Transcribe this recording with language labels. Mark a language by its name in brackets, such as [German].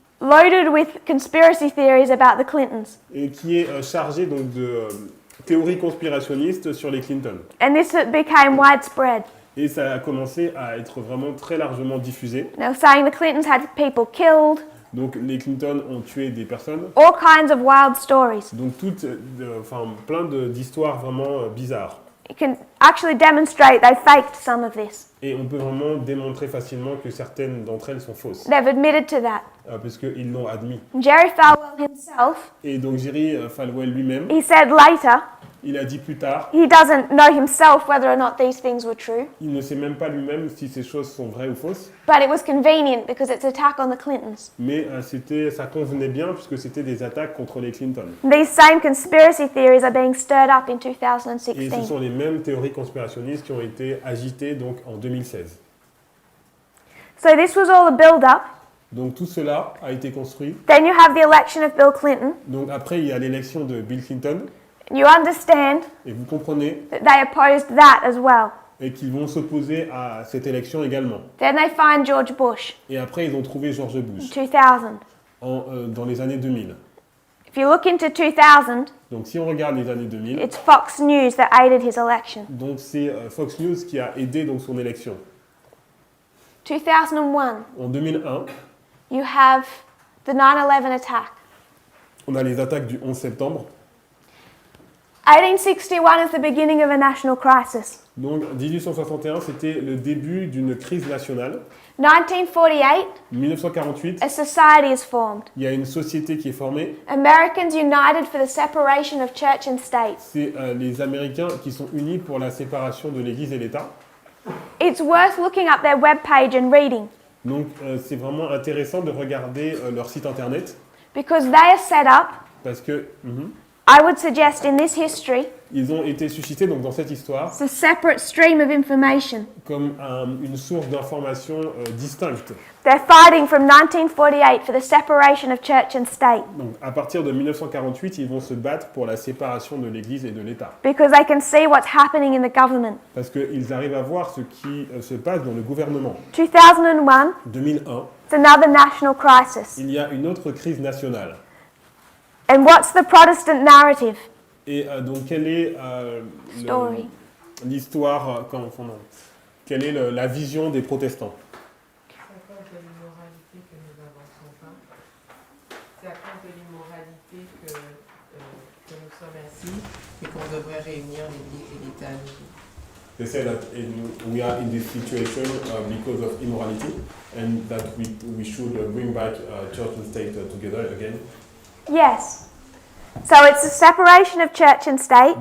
[English] loaded with conspiracy theories about the Clintons. [French] et qui est chargé donc de théories conspirationnistes sur les Clinton. [English] And this became widespread. [French] Et ça a commencé à être vraiment très largement diffusé. [English] Now, saying the Clintons had people killed, [French] Donc les Clinton ont tué des personnes. [English] all kinds of wild stories. [French] Donc plein d'histoires vraiment bizarres. [English] You can actually demonstrate they faked some of this. [French] Et on peut vraiment démontrer facilement que certaines d'entre elles sont fausses. [English] They've admitted to that. [French] Parce qu'ils l'ont admis. [English] Jerry Falwell himself, [French] Et donc Jerry Falwell lui-même, [English] he said later, [French] il a dit plus tard, [English] he doesn't know himself whether or not these things were true, [French] il ne sait même pas lui-même si ces choses sont vraies ou fausses. [English] but it was convenient because it's an attack on the Clintons. [French] Mais ça convenait bien puisque c'était des attaques contre les Clinton. [English] These same conspiracy theories are being stirred up in [French] Et ce [English] 2016. [French] sont les mêmes théories conspirationnistes qui ont été agitées donc en 2016. [English] So this was all a build-up. [French] Donc tout cela a été construit. [English] Then you have the election of Bill Clinton. [French] Donc après, il y a l'élection de Bill Clinton. [English] You understand [French] Et vous comprenez [English] that they opposed that as well. [French] et qu'ils vont s'opposer à cette élection également. [English] Then they find George Bush, [French] Et après, ils ont trouvé George Bush [English] 2000. [French] dans les années 2000. [English] If you look into 2000, [French] Donc si on regarde les années 2000, [English] it's Fox News that aided his election. [French] donc c'est Fox News qui a aidé donc son élection. [English] 2001, [French] En 2001, [English] you have the 9/11 attack. [French] on a les attaques du 11 septembre. [English] 1861 is the beginning of a national crisis. [French] Donc 1861, c'était le début d'une crise nationale. [English] 1948, [French] 1948, [English] a society is formed. [French] il y a une société qui est formée. [English] Americans united for the separation of church and state. [French] C'est les Américains qui sont unis pour la séparation de l'Église et l'État. [English] It's worth looking up their webpage and reading [French] Donc c'est vraiment intéressant de regarder leur site internet [English] because they are set up, [French] parce que [English] I would suggest in this history, [French] ils ont été suscités donc dans cette histoire [English] it's a separate stream of information. [French] comme une source d'information distincte. [English] They're fighting from 1948 for the separation of church and state [French] Donc à partir de 1948, ils vont se battre pour la séparation de l'Église et de l'État [English] because they can see what's happening in the government. [French] parce qu'ils arrivent à voir ce qui se passe dans le gouvernement. [English] 2001, [French] 2001, [English] it's another national crisis. [French] il y a une autre crise nationale. [English] And what's the Protestant narrative? [French] Et donc, quelle est [English] Story. [French] l'histoire, quelle est la vision des protestants? C'est à cause de l'immoralité que nous n'avançons pas. C'est à cause de l'immoralité que nous sommes ainsi et qu'on devrait réunir l'Église et l'État. [English] They say that we are in this situation because of immorality, and that we should bring back church and state together again. Yes. So it's the separation of church and state.